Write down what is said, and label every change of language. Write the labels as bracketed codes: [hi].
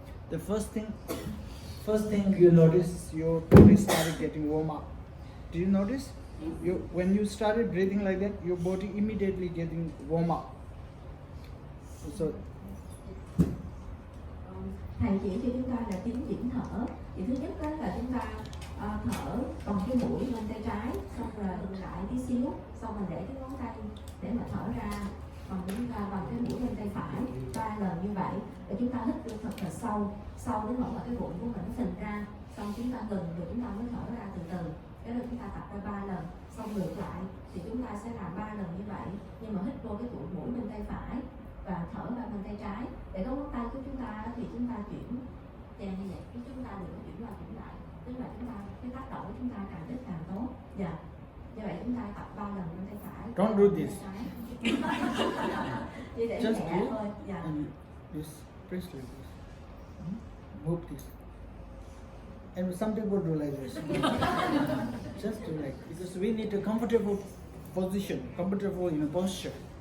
[en] The first thing you notice, your body started getting warm up. Do you notice? When you started breathing like that, your body immediately getting warm up. So [vi] thầy chỉ cho chúng ta là tiến triển thở. Thì thứ nhất đó là chúng ta thở bằng cái mũi bên tay trái, xong rồi ngừng lại tí xíu, xong mình để cái ngón tay để mà thở ra bằng cái mũi bên tay phải 3 lần như vậy, để chúng ta hít vô thật là sâu đến nỗi mà cái bụng của mình nó phình ra, xong chúng ta ngừng rồi chúng ta mới thở ra từ từ. Cái đó chúng ta tập ra 3 lần, xong ngược lại thì chúng ta sẽ làm 3 lần như vậy, nhưng mà hít vô cái mũi bên tay phải và thở ra bên tay trái, để cái ngón tay của chúng ta thì chúng ta chuyển chèn như vậy, chứ chúng ta đừng có chuyển qua chuyển lại, tức là chúng ta cái tác động của chúng ta càng ít càng tốt. Dạ, như vậy chúng ta tập 3 lần bên tay phải. [en] Don't do this. [vi] Chỉ để [en] Just [vi] nhẹ [en] do [vi] thôi. Dạ. [en] and this, press like this. Move this. And some people do like this. Just do like, because we need a comfortable position, comfortable posture.